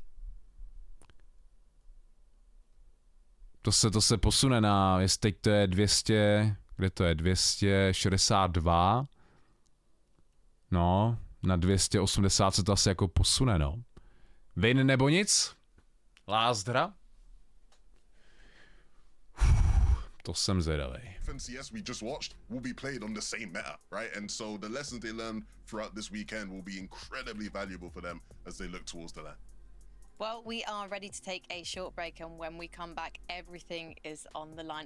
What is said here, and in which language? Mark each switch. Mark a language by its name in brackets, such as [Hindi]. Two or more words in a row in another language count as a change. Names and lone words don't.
[Czech] To se posune na, jestli teď to je 200, kde to je, 262. No, na 280 se to asi jako posune, no. Win nebo nic? Last hra? To jsem zvědavý. [English] FNCS we just watched will be played on the same meta, right? And so the lessons they learn throughout this weekend will be incredibly valuable for them as they look towards the LAN. Well, we are ready to take a short break, and when we come back, everything is on the line.